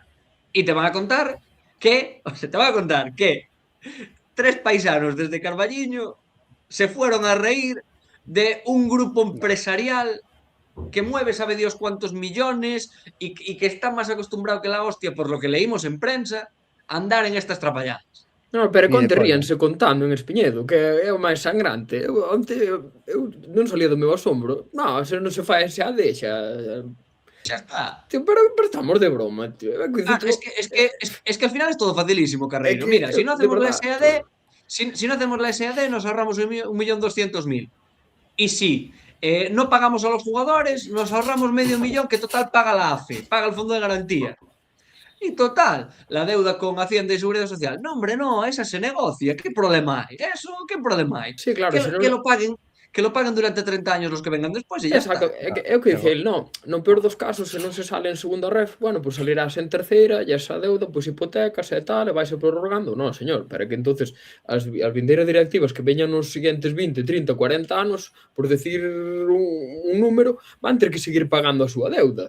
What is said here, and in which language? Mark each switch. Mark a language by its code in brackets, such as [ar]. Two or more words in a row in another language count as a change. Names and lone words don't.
[es] Y te van a contar que 3 paisanos desde Carballiño se fueron a reír de un grupo empresarial que mueve sabe Dios cuántos millones y que está más acostumbrado que la hostia, por lo que leímos en prensa, a andar en estas trapalladas. No, pero Ni de conte coña. ríanse contando en Espiñedo, [gl] que é o máis sangrante. Eu non salía do meu asombro. Non, se non se fai xa deixa. Xa está. [es] Tío, pero estamos de broma, tío. [gl] É que, [es] Es que al final es todo facilísimo, Carreiro. que, Mira, si no de hacemos la verdad. SAD, si no hacemos la SAD, nos ahorramos 1.200.000. Y si no pagamos a los jugadores, nos ahorramos medio millón que total paga la AFE, paga el Fondo de Garantía. Y total, la deuda con Hacienda y Seguridad Social. No, hombre, no, esa se negocia. ¿Qué problema hay? Eso, ¿qué problema hay? [gl] Sí, claro, se non... [es] Que lo paguen durante 30 años los que vengan después y ya Exacto, está. [gl] é o que dice el, no peor dos casos, se non se sale en segunda ref, bueno, pues salirás en terceira, e esa deuda, pues hipotecas e tal, e vaise prorrogando. No, señor, pero que entonces as vindeiras directivas que veñan nos seguintes 20, 30, 40 anos, por decir un número, van ter que seguir pagando a súa deuda.